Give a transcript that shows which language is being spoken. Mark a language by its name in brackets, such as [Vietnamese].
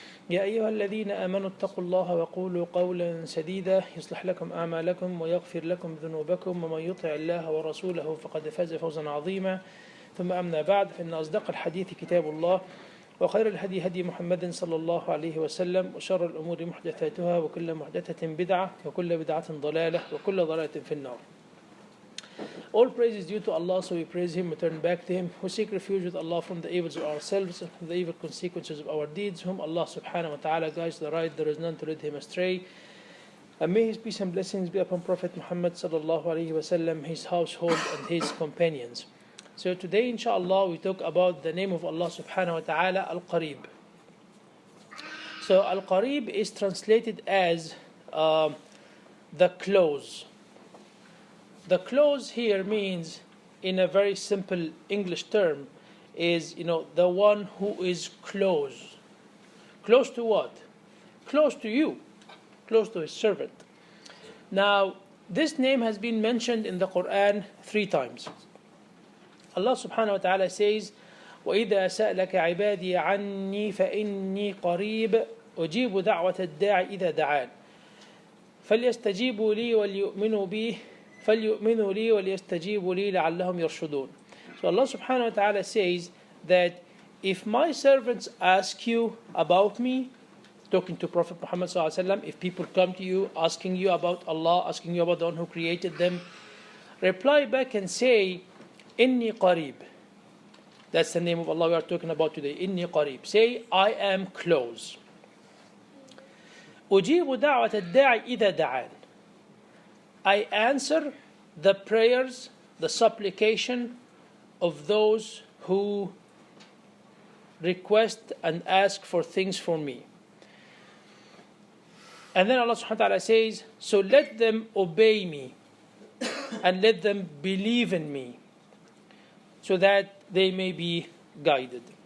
[Arabic] يا أيها الذين آمنوا اتقوا الله وقولوا قولا سديدا يصلح لكم أعمالكم ويغفر لكم ذنوبكم ومن يطع الله ورسوله فقد فاز فوزا عظيما ثم أما بعد فإن أصدق الحديث كتاب الله وخير الهدي هدي محمد صلى الله عليه وسلم وشر الأمور محدثاتها وكل محدثة بدعة وكل بدعة ضلالة وكل ضلالة في النار. [English] All praise is due to Allah, so we praise Him, we turn back to Him, we seek refuge with Allah from the evils of ourselves, from the evil consequences of our deeds, whom Allah subhanahu wa ta'ala guides to the right, there is none to lead him astray. And may His peace and blessings be upon Prophet Muhammad sallallahu alayhi wa sallam, his household and his companions. So today inshallah we talk about the name of Allah subhanahu wa ta'ala, Alkareeb. So Alkareeb is translated as the close. The close here means, in a very simple English term, is the one who is close. Close to what? Close to you. Close to His servant. Now, this name has been mentioned in the Quran 3 times. Allah subhanahu wa ta'ala says, [Arabic] وَإِذَا سَأْلَكَ عِبَادِي عَنِّي فَإِنِّي قَرِيبٌ أُجِيبُ دَعْوَةَ الدَّاعِ إِذَا دَعَانِ فَلْيَسْتَجِيبُوا لِي وَلْيُؤْمِنُوا بِي فَلْيُؤْمِنُوا لِي وَلْيَسْتَجِيبُوا لِي لَعَلَّهُمْ يَرْشُدُونَ. [English] So Allah subhanahu wa ta'ala says that if my servants ask you about me, talking to Prophet Muhammad sallallahu alaihi wasallam, if people come to you asking you about Allah, asking you about the one who created them, reply back and say, Inni Qareeb. That's the name of Allah we are talking about today. Inni Qareeb. Say, I am close. [Arabic] أجيب دعوة الداعي إذا دعان. [English] I answer the prayers, the supplication of those who request and ask for things from me. And then Allah subhanahu wa ta'ala says, so let them obey me and let them believe in me, so that they may be guided.